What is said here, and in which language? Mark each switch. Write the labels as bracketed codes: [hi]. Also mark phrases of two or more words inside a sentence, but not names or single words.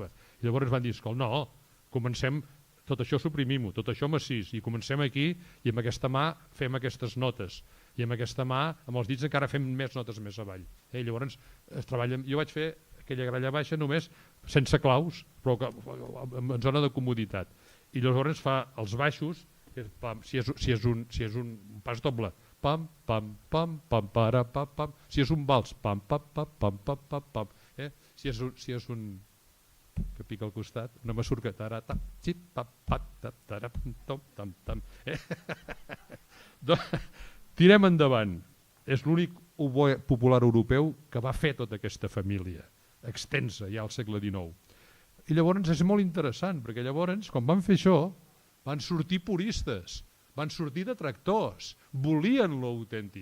[ca] I llavors van dir, no, comencem, tot això suprimim-ho, tot això massís, i comencem aquí i amb aquesta mà fem aquestes notes, i amb aquesta mà, amb els dits encara fem més notes més avall. Llavors es treballa, jo vaig fer aquella gralla baixa només sense claus, però en zona de comoditat. I llavors fa els baixos, si és un pas doble, pam, pam, pam, pam, para, pam, pam. Si és un vals, pam, pam, pam, pam, pam, pam, pam. Si és un que pica al costat, una masurca, tarata, xip, pam, pam, tarap, tom, tam, tam. Tirem endavant. És l'únic oboè popular europeu que va fer tota aquesta família extensa ja al segle XIX. I llavors és molt interessant, perquè llavors, quan van fer això, van sortir puristes, van sortir detractors, volien l'autèntic.